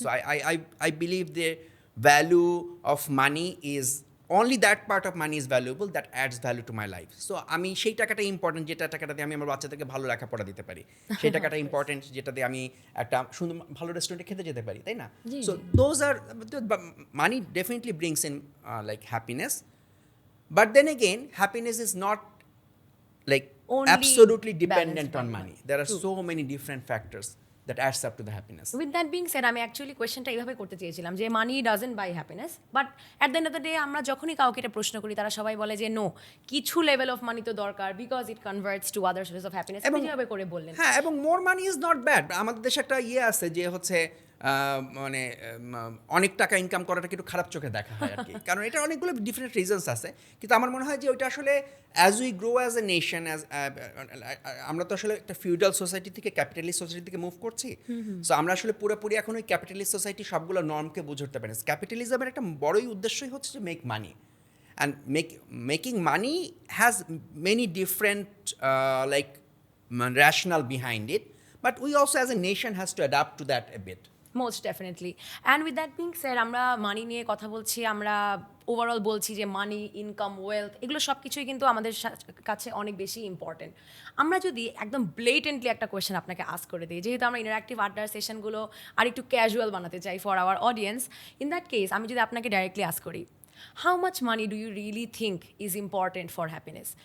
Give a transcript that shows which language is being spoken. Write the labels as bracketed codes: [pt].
[en] So I believe the value of money is only that part of money is valuable that adds value to my life. [bn] So আমি সেই টাকাটা important যেটা টাকাটা দিয়ে আমি আমার বাচ্চাদেরকে ভালো লেখাপড়া দিতে পারি, সেই টাকাটা ইম্পর্টেন্ট যেটা দিয়ে আমি একটা সুন্দর ভালো রেস্টুরেন্টে খেতে যেতে পারি, তাই না? [en] So those are money definitely brings in like happiness. But then again, happiness is not like Only absolutely dependent balanced by on money. There are so many different factors that adds up to the happiness. With that being said [bn] আমি actually কোয়েশ্চেনটা এইভাবে করতে চেয়েছিলাম যে [en] money doesn't buy happiness, but at the end of the day [bn] আমরা যখনই কাউকে এটা প্রশ্ন করি তারা সবাই বলে যে নো, কিছু লেভেল অফ মানি তো দরকার [en] Because it converts to other sources of happiness. [bn] এবং যেভাবে করে বললেন, হ্যাঁ, এবং [en] More money is not bad. [bn] আমাদের দেশে একটা ইয়ে আছে যে হচ্ছে মানে অনেক টাকা ইনকাম করাটা একটু খারাপ চোখে দেখা হয় আর কি, কারণ এটা অনেকগুলো ডিফারেন্ট রিজনস আছে। কিন্তু আমার মনে হয় যে ওইটা আসলে [en] as we grow as a nation, [bn] আমরা তো আসলে একটা ফিউডাল সোসাইটি থেকে ক্যাপিটালিস্ট সোসাইটি থেকে মুভ করছি। সো আমরা আসলে পুরোপুরি এখন ওই ক্যাপিটালিস্ট সোসাইটি সবগুলো নর্মকে বুঝে উঠতে পারি না। ক্যাপিটালিজমের একটা বড়ই উদ্দেশ্যই হচ্ছে যে [en] Make money, and making money has many different like rationale behind it, but we also as a nation has to adapt to that a bit. Most definitely. And with that being sir [bn] আমরা মানি নিয়ে কথা বলছি, আমরা overall বলছি যে মানি, income, wealth এগুলো সব কিছুই কিন্তু আমাদের কাছে অনেক বেশি ইম্পর্টেন্ট। আমরা যদি একদম ব্লেটেন্টলি একটা কোয়েশ্চেন আপনাকে আস্ক করে দিই, যেহেতু আমরা ইন্টারঅ্যাক্টিভ আড্ডার সেশনগুলো আর একটু ক্যাজুয়াল বানাতে চাই [en] for our audience, in that case [bn] আমি যদি আপনাকে ডাইরেক্টলি আস্ক করি, [en] How much money do you really think is important for happiness?